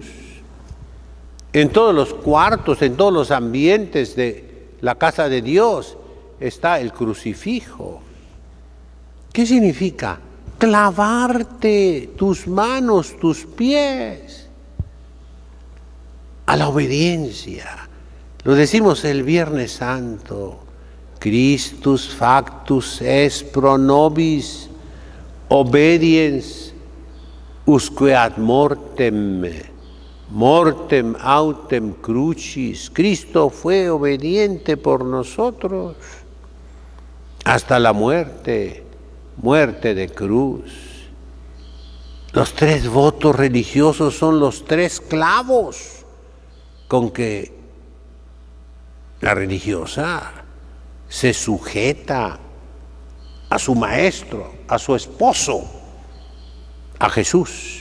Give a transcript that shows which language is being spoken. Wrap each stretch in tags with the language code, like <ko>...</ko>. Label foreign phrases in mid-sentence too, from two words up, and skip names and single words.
<es>En todos los cuartos, en todos los ambientes de la casa de Dios está el crucifijo. ¿Qué significa? Clavarte tus manos, tus pies a la obediencia. Lo decimos el Viernes Santo.</es> <la>Christus factus est pro nobis, obediens usque ad mortem, mortem autem crucis.</la> <es>Cristo fue obediente por nosotros hasta la muerte, muerte de cruz. Los 3 votos religiosos son los 3 clavos con que la religiosa se sujeta a su maestro, a su esposo, a Jesús.</es>